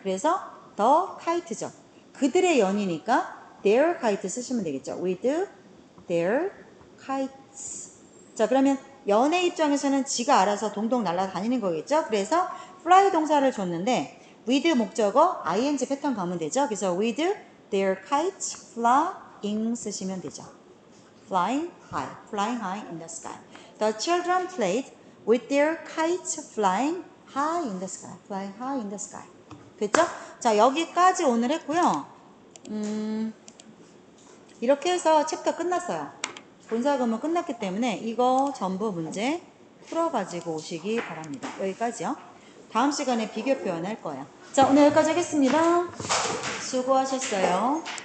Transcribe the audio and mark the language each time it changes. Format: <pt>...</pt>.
<ko>그래서 the kite죠. 그들의 연이니까</ko> <en>their kite</en> <ko>쓰시면 되겠죠.</ko> <en>with their kites.</en> <ko>자, 그러면 연의 입장에서는 지가 알아서 동동 날아다니는 거겠죠. 그래서 fly 동사를 줬는데 with 목적어 ing 패턴 가면 되죠. 그래서</ko> <en>with their kites flying</en> <ko>쓰시면 되죠.</ko> <en>flying high in the sky. The children played with their kites flying high in the sky. flying high in the sky.</en> <ko>됐죠? 자, 여기까지 오늘 했고요. 이렇게 해서 챕터 끝났어요. 본사금은 끝났기 때문에 이거 전부 문제 풀어가지고 오시기 바랍니다. 여기까지요. 다음 시간에 비교 표현 할 거예요. 자, 오늘 여기까지 하겠습니다. 수고하셨어요.</ko>